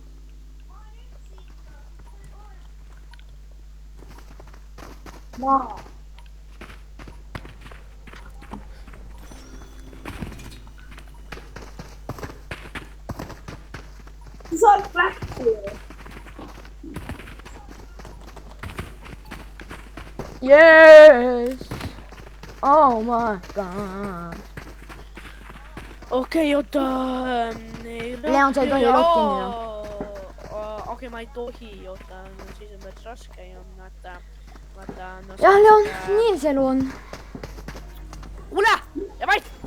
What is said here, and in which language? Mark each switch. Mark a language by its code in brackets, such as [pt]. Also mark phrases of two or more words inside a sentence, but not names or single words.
[et] Sa oled lähti. Yes! [en] Oh my god. [et] Okei, oota. Leon, sa ei tohi rohkimida. Okei, ma ei tohi, oota. Siis on päris raske ju. Jah, Leon, nii see elu on. Kuule! Ja vait!